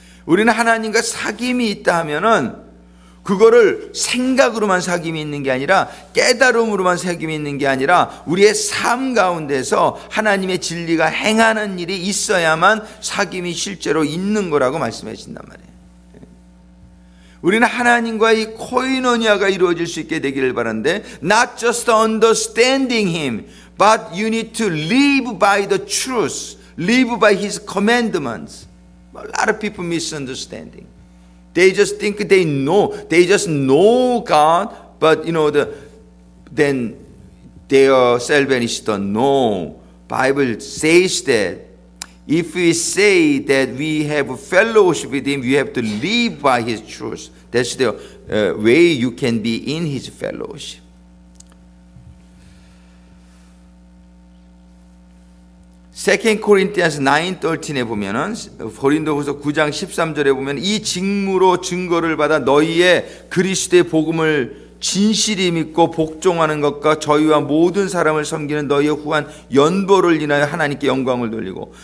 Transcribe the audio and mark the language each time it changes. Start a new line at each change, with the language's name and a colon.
Korean: 우리는 하나님과 사귐이 있다 하면은 그거를 생각으로만 사귐이 있는 게 아니라 깨달음으로만 사귐이 있는 게 아니라 우리의 삶 가운데서 하나님의 진리가 행하는 일이 있어야만 사귐이 실제로 있는 거라고 말씀해 주신단 말이에요. 우리는 하나님과의 코이노니아가 이루어질 수 있게 되기를 바라는데,
English: not just understanding Him, but you need to live by the truth, live by His commandments. A lot of people misunderstanding. They just think they just know God, but then their salvation don't know. Bible says that if we say that we have fellowship with Him, we have to live by His truth. That's the way you can be in His fellowship.
Korean: Second Corinthians 9:13에 보면은, 고린도후서 9장 13절에 보면, 이 직무로 증거를 받아 너희의 그리스도의 복음을 진실히 믿고 복종하는 것과 저희와 모든 사람을 섬기는 너희의 후한 연보를 인하여 하나님께 영광을 돌리고.